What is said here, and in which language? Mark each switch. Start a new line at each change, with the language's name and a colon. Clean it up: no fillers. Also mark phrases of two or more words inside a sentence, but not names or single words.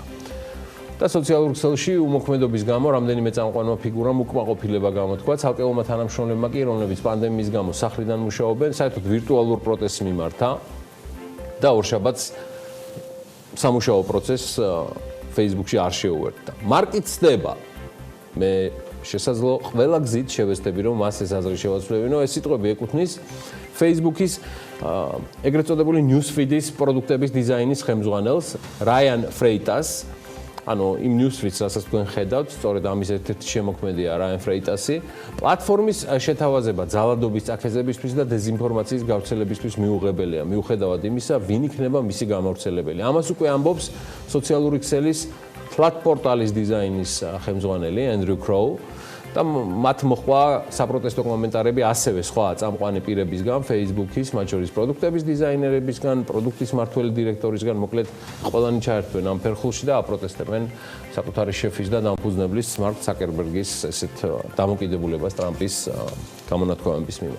Georgian: და სოციალურ ქსელში უმოქმედობის გამო რამდენიმე წამყვანმა ფიგურამ უკმაყოფილება გამოთქვა, ცალკეულმა თანამშრომლებმა კი, რომლებიც პანდემიის გამო სახლიდან მუშაობენ, საერთოდ ვირტუალურ პროტესტს მიმართა და ორშაბათს სამუშაო პროცესს Facebook-ში არ შეუერთდა. მარკი ცდება. მე შესაძლოა ყველა გზით შევესწრები, რომ მას ეს აზრი შევაცვლებინო. ეს სიტყვები ეკუთვნის Facebook-ის ეგრეთ წოდებული
English: news feed-
Georgian: ის პროდუქტების დიზაინის ხელმძღვანელს, რაიან ფრეიტას. ანუ იმ
English: news feed-
Georgian: ს, რასაც თქვენ ხედავთ, სწორედ ამის ერთ-ერთი შემოქმედია რაიან ფრეიტასი, პლატფორმის შეთავაზება ძალადობის წაქეზებისთვის და დეზინფორმაციის გავრცელებისთვის მიუღებელია, მიუხედავად იმისა, ვინ იქნება მისი გამავრცელებელი. ამას უკვე ამბობს სოციალური ქსელის flat პორტალის დიზაინის ხელმძღვანელი Andrew Crow და მათ მოხდა საპროტესტო კომენტარები ასევე სხვა წამყვანი პირებისგან, Facebook-ის, მათ შორის პროდუქტების დიზაინერებისგან, პროდუქტის მმართველი დირექტორისგან, მოკლედ ყველანი ჩაერთვენ ამ ფერხულში და აპროტესტებენ საკუთარი შეფის და დამფუძნებლის მარკ ცუკერბერგის ესეთ დამოკიდებულებას ტრამპის გამონათქვამების მიმართ.